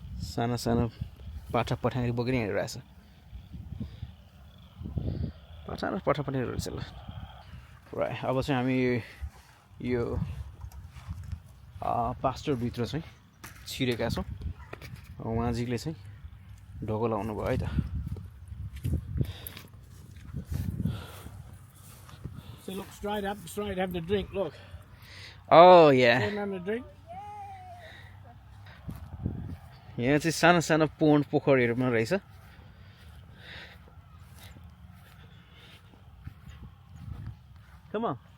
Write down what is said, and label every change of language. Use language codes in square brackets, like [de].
[ne] सानो सानो पाठा पठाएर बोकेर हिँडिरहेछ पाठा पनि रहेछ ल राइट अब चाहिँ हामी यो पास्टरभित्र चाहिँ छिरेका छौँ उहाँजीले चाहिँ ढोको लाउनु भयो है त [en] So look straight up, straight having a drink, look. Oh yeah. Having a drink? [ne] यहाँ चाहिँ सानो सानो पोन्ड पोखरीहरू पनि रहेछ [en] Come on.